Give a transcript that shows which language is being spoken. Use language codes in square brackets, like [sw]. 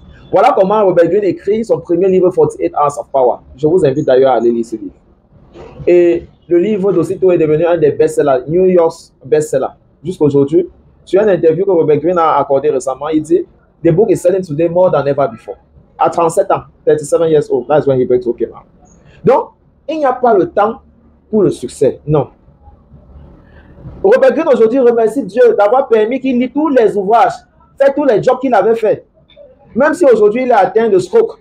[fr] Voilà comment Robert Greene écrit son premier livre 48 Hours of Power. Je vous invite d'ailleurs à aller lire ce livre. Et le livre d'aussitôt est devenu un des best-sellers, [en] New York's best-seller. [fr] Jusqu'à aujourd'hui, sur une interview que Robert Greene a accordé récemment, il dit « [en] The book is selling today more than ever before ». [fr] À 37 ans, [en] 37 years old, that's when he breaks okay now. [fr] Donc, il n'y a pas le temps pour le succès, non. Robert Greene aujourd'hui remercie Dieu d'avoir permis qu'il lit tous les ouvrages, fait tous les jobs qu'il avait fait. Même si aujourd'hui il est atteint de stroke.